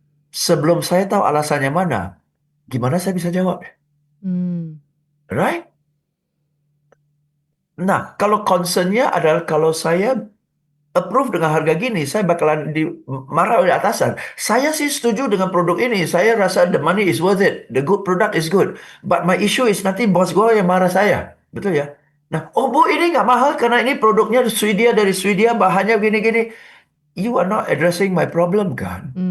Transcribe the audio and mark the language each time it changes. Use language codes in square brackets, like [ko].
[id] Sebelum saya tahu alasannya mana, gimana saya bisa jawab? [en] Right? [id] Nah, kalau concernnya adalah kalau saya approve dengan harga gini, saya bakalan dimarah oleh atasan. Saya sih setuju dengan produk ini. Saya rasa [en] the money is worth it. The good product is good. But my issue is [id] nanti bos gue yang marah saya. Betul ya? Nah, oh bu ini nggak mahal karena ini produknya dari Swedia, bahannya gini-gini. [en] You are not addressing my problem [id] kan?